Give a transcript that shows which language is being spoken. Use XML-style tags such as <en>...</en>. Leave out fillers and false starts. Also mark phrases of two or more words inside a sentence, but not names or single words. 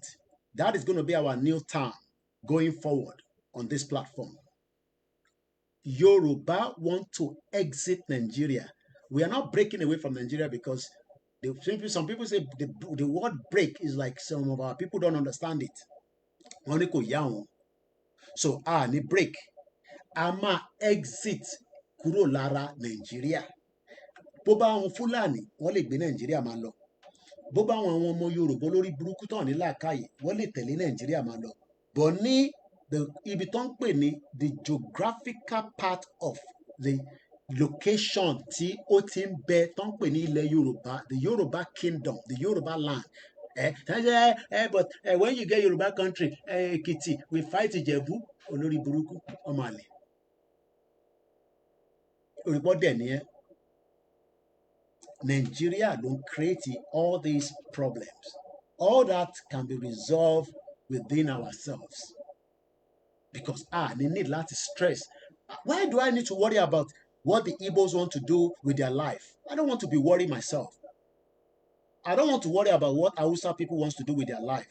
<en>That is going to be our new term going forward on this platform. Yoruba want to exit Nigeria. We are not breaking away from Nigeria because some people say the word break is like some of our people don't understand it.</en> <yo>So ní break, a máa exit kúrò lára Nàìjíríà. Bó bá wọn Fúlàní, wọ́n lè gbé Nàìjíríà máa lọ. Bó bá wọn ọmọ Yorùbá lórí burúkú tán ní làákàyè, wọ́n lè tẹ̀lé Nàìjíríà máa lọ. But ní ibi tó ń pè ní</yo> <en>the geographical part of the location</en> <yo>tí ó ti ń bẹ tó ń pè ní ilẹ̀ Yorùbá,</yo> <en>the Yoruba kingdom, the Yoruba land. But when you get Yoruba country, Ekiti, we fight Ìjẹ̀bú,</en> <yo>olórí burúkú, ọmọ àlè. Òrìpọ̀ dẹ̀ nìyẹn.</yo> <en>Nigeria don't create all these problems. All that can be resolved within ourselves. Because they need a lot of stress. Why do I need to worry about what the Igbos want to do with their life? I don't want to be worried myself. I don't want to worry about what Hausa people want to do with their life.</en>